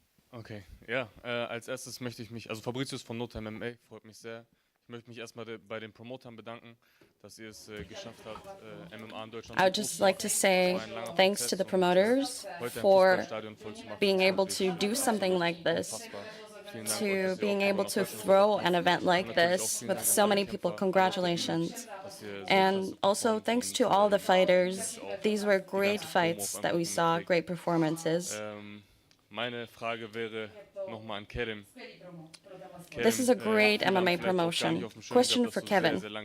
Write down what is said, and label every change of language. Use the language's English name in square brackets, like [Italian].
[German] Okay, ja, als erstes möchte ich mich, also Fabricius von Nota MMA, freut mich sehr. Ich möchte mich erstmal bei den Promotern bedanken, dass ihr es geschafft habt, MMA in Deutschland [English] I would just like to say thanks to the promoters for being able to do something like this, to being able to throw an event like this with so many people. Congratulations. And also thanks to all the fighters. These were great fights that we saw, great performances. [German] Meine Frage wäre nochmal an Kerim. [English] This is a great MMA promotion. Question for Kevin.